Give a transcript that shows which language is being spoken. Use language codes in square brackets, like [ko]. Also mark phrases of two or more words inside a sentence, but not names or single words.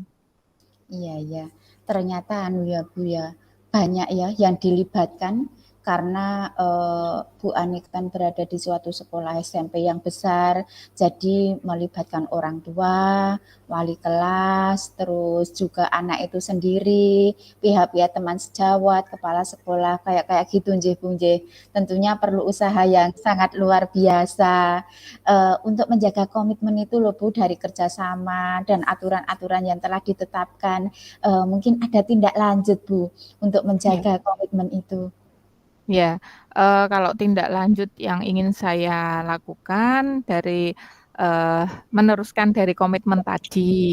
[id] Iya iya, ternyata anu ya, Bu, ya, banyak ya yang dilibatkan karena, Bu Ani kan berada di suatu sekolah SMP yang besar, jadi melibatkan orang tua, wali kelas, terus juga anak itu sendiri, pihak-pihak teman sejawat, kepala sekolah, kayak kayak gitu nggih, Bu, nggih. Tentunya perlu usaha yang sangat luar biasa, untuk menjaga komitmen itu loh Bu, dari kerjasama dan aturan-aturan yang telah ditetapkan, mungkin ada tindak lanjut Bu, untuk Ya. menjaga komitmen itu. Ya, kalau tindak lanjut yang ingin saya lakukan dari, meneruskan dari komitmen tadi.